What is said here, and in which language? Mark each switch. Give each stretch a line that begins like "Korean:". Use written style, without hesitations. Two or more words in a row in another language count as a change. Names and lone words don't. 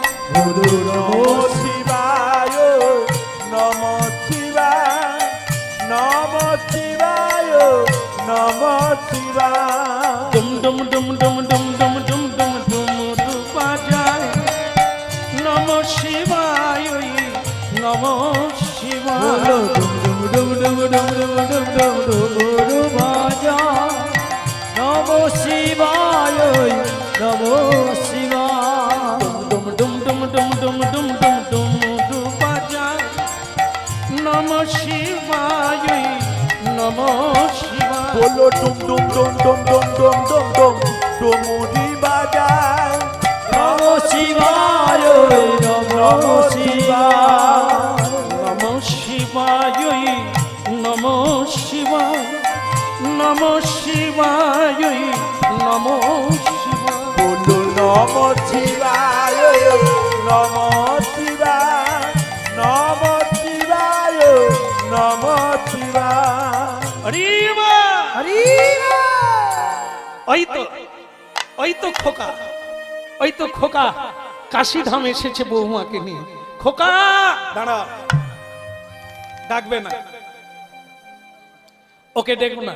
Sanskrit: গুরু নমঃ শিবায়, নমঃ শিবায়, নমঃ শিবায়, নমঃ শিবায়।
Bangla: ডুম ডুম ডুম ডুম ডুম ডুম ডুম ডুম ডুম বাজায়।
Sanskrit: নমঃ শিবায়, নমঃ শিবায়।
Bangla: ডুম ডুম ডুম ডুম ডুম ডুম ডুম ডুম বাজায়।
Sanskrit: নমঃ শিবায়, নমঃ শিবায়।
Bangla: ডুম ডুম ডুম ডুম ডুম ডুম ডুম ডুম বাজায়।
Sanskrit: নমঃ শিবায়, নমঃ শিবায়।
Bangla: বলো ডুম ডুম ডুম ডুম ডুম ডুম ডুম ডুম ডুমুরি বাজায়।
Sanskrit: নমঃ শিবায়, নমঃ শিবায়। নমঃ শিবায়, নমঃ শিবায়, নমঃ শিবায়, নমঃ শিবায়। বলো নমঃ শিবায়, নমঃ শিবায়, নমঃ শিবায়, নমঃ শিবায়।
Bangla: হরি বল। হরি ওই তো খোকা, ওই তো খোকা কাশী ধাম এসেছে বৌমাকে নিয়ে। খোকা দাঁড়া, ডাকবে না, ওকে দেখো না।